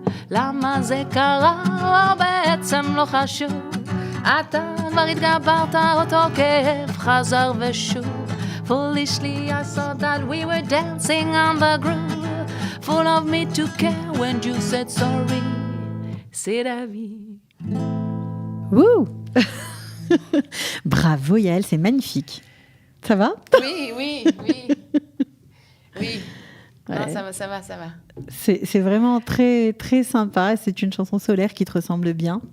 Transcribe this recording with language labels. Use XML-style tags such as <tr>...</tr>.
<he>למה זה קרה בעצם לא חשוב, אתה כבר התגברת אותו כאב חזר ושוב.</he> <en>Foolishly, I thought that we were dancing on the groove. Full of me to care when you said sorry.</en> <fr>C'est la vie. Wouh. Bravo Yael, c'est magnifique. Ça va? Oui. Oui. Ouais. Non, ça va. C'est vraiment très, très sympa. C'est une chanson solaire qui te ressemble bien.</fr>